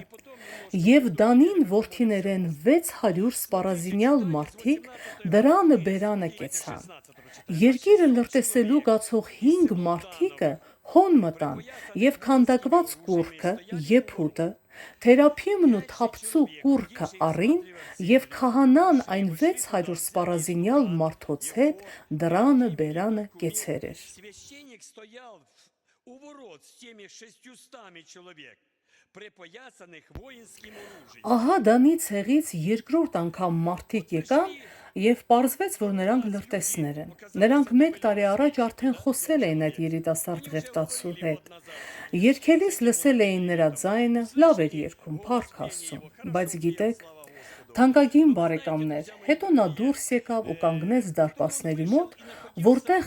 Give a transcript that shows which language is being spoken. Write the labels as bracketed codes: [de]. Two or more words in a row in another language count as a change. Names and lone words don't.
[hy] «Եվ Դանին որդիներեն 600 սպառազինյալ մարդիկ դրանը բերանը կեցան։ Երկիրը լրտեսելու գացող 5 մարդիկը հոն մտան եւ քանդակված կուռքը եփուտը թերապիմն ու թափծու կուռքը առին եւ քահանան այն 600 սպառազինյալ մարդոց հետ դրանը բերանը կեցեր էր։ [ru] Священник стоял у ворот с теми 600 человек, припоясанных воинским оружием. [hy] Ահա Դանի ցեղից երկրորդ անգամ մարդիկ եկան եւ պարզվեց, որ նրանք լրտեսներ են։ Նրանք 1 տարի առաջ արդեն խոսել էին այդ երիտասարդ ղեֆտացու հետ։ Երգելիս լսել էին նրա ձայնը, լավ էր երգում, փառք Աստծուն, բայց գիտեք, թանկագին բարեկամներ, հետո նա դուրս եկավ ու կանգնեց դարպասների մոտ, որտեղ